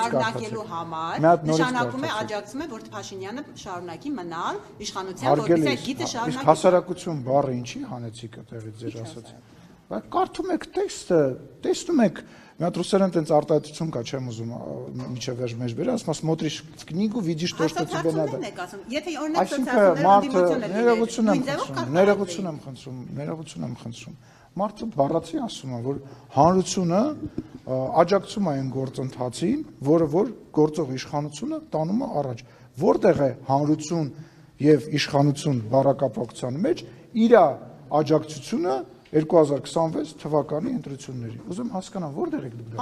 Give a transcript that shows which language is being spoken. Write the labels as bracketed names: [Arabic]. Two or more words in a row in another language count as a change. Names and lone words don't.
[Armenian] կարգելու համար նշանակում է աջակցում է, որ Փաշինյանը շարունակի մնալ իշխանության, որպեսզի այդ գիծը շարունակի։ Իսկ հասարակություն բառը ինչի հանեցիք այդտեղից ձեր ասածը։ Բայց կարդում եք տեքստը, տեսնում եք, մի հատ ռուսերեն տենց արտահայտություն կա, չեմ ուզում միջև վերջ մեջ բերել, ասում [Russian] смотришь в книгу, видишь то, что тебе надо։ [Armenian] Եթե օրինակ սոցիալները ներողություն եմ խնդրում։ Մարդը բառացի ասում է, որ հանրությունը աջակցում է այն գործընթացին, որը որ գործող իշխանությունը տանում է առաջ։ Որտեղ է հանրություն եւ իշխանություն բառակապակցության մեջ իր աջակցությունը 2026 թվականի ընտրությունների։ Ուզում հասկանամ, որտեղ եք դուք։